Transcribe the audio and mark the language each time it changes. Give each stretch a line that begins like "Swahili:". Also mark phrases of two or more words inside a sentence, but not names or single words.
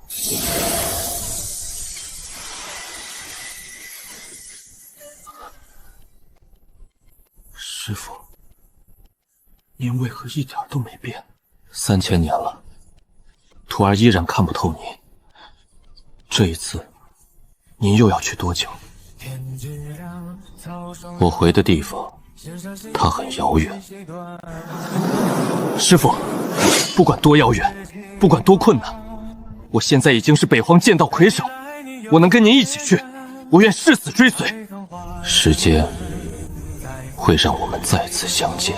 Chinese: 師父，您為何一點都沒變？3000年了，徒兒依然看不透您。這一次，您又要去多久？我回的地方，它很遙遠。師父，不管多遙遠，不管多困難，我現在已經是北荒劍道魁首，我能跟您一起去，我願誓死追隨。時間會讓我們再次相見。